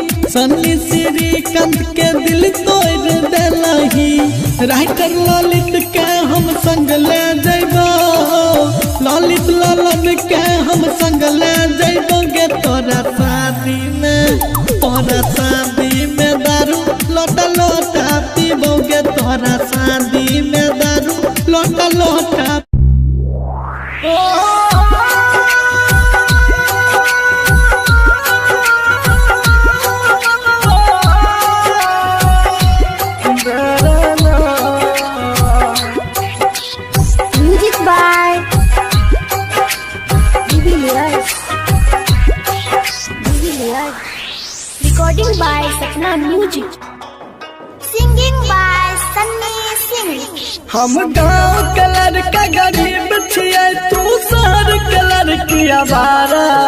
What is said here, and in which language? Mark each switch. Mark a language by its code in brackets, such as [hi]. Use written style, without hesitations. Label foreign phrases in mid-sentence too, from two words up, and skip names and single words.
[mai] सन्नी श्रीकांत के दिल तोड़ दिलही राइटर ललित के हम संग ले जइबो ललित लालन के हम संग ले जइबो गे तोरा शादी में दारू लोटा लोटा पीबो गे तोरा शादी में दारू लोटा लोटा [en] Music by Jubilius. Recording by Sapna Music. Singing by Sunny Singh. [mai] हम गाँव कलर का गरीब छियै तू शहर कलर की आवारा